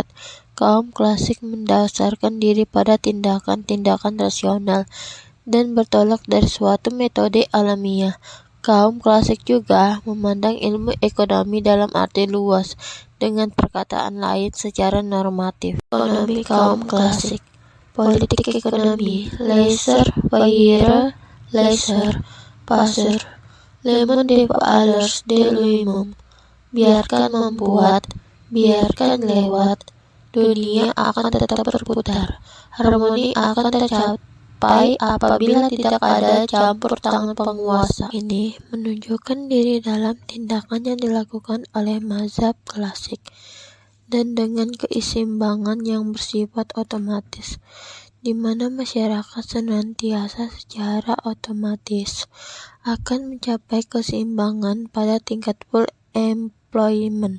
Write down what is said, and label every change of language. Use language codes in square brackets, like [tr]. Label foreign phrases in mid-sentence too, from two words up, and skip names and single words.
[id] Kaum klasik mendasarkan diri pada tindakan-tindakan rasional dan bertolak dari suatu metode alamiah. Kaum klasik juga memandang ilmu ekonomi dalam arti luas, dengan perkataan lain secara normatif. Ekonomi kaum klasik. Politik ekonomi. [fr] Laissez-faire, laissez-passer, le monde valeurs de lui-même. [id] Biarkan membuat, biarkan lewat. Dunia akan tetap berputar. Harmoni akan tercapai apabila tidak ada campur tangan penguasa. Ini menunjukkan diri dalam tindakan yang dilakukan oleh mazhab klasik dan dengan keseimbangan yang bersifat otomatis, di mana masyarakat senantiasa secara otomatis akan mencapai keseimbangan pada tingkat [en] full employment.